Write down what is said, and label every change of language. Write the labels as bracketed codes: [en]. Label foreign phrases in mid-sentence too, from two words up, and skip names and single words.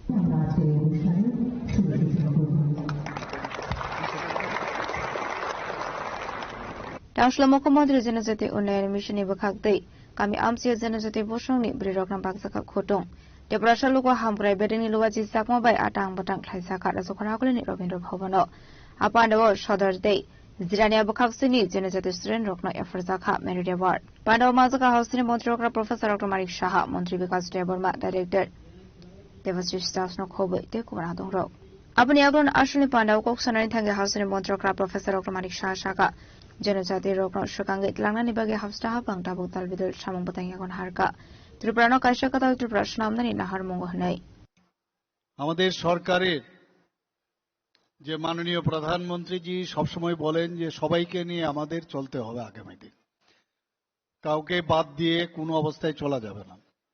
[trp] Tangsala Mukhyamantri Janajati Unnayan Mission ni bakhakdei kami amsiya janajati bosongni broi rogna baksaka khotong Deprasha luko hamkrai bedeni luwaji sakma bai atang batang khlaisa kha rasokhana kole ni Robindra Bhavano apandawo sodar dei Zirania bakhaksini janajati student rokno efarza kha [en] merit award [trp] pandawo mazaka hausini mantri rokna Professor Dr. Manik Saha Mantri Vikas Deborma Director Devashish Dasno khobai te kubana dongrok apni aglon ashuni pandawo koksanani thange hausini mantri rokna Professor Dr. Manik Saha saka janajati rokno shakangge tlangani bage hafsta habang tabuk talbidul samung batang yakon harka ত্রিপুরানো কাইসা কথা ত্রিপুরা নামদানি নাহার মঙ্গ নাই [bn] আমাদের সরকারের যে মাননীয় প্রধানমন্ত্রীজি সবসময় বলেন যে সবাইকে নিয়ে আমাদের চলতে হবে আগামী দিন কাউকে বাদ দিয়ে কোনো অবস্থায় চলা যাবে না